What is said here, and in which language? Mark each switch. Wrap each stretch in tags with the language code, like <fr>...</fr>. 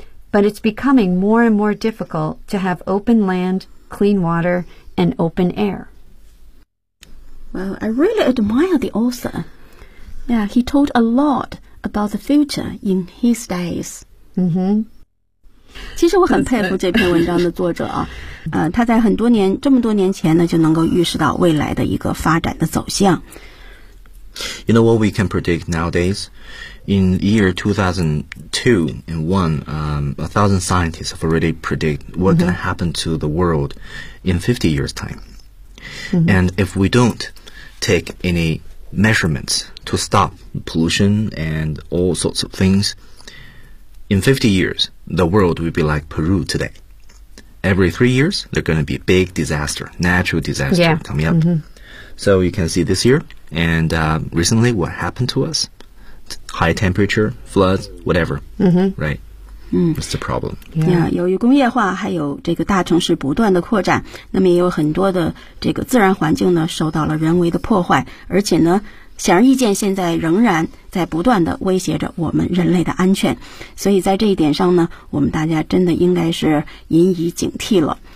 <en>But it's becoming more and more difficult to have open land, clean water, and open air. Well, I really admire the author. Yeah, he told a lot about the future in his days. 嗯哼，</en> <zh>其实我很佩服这篇文章的作者啊，他在很多年这么多年前呢，就能够预示到未来的一个发展的走向。</zh> <en>You know what we can predict nowadays? In year 2002 and 1, 1,000 scientists have already predicted what can happen to the world in 50 years' time. And if we don't take any measurements. To stop pollution and all sorts of things. In 50 years, the world will be like Peru today. Every 3 years, there's going to be a big disaster, natural disaster coming up. So you can see this year and recently what happened to us, high temperature, floods, whatever, right? What's the problem?</en> <zh>Yeah, 由于工业化还有这个大城市不断的扩展，那么也有很多的这个自然环境呢受到了人为的破坏，而且呢显而易见现在仍然在不断的威胁着我们人类的安全。所以在这一点上呢，我们大家真的应该是引以警惕了。</zh>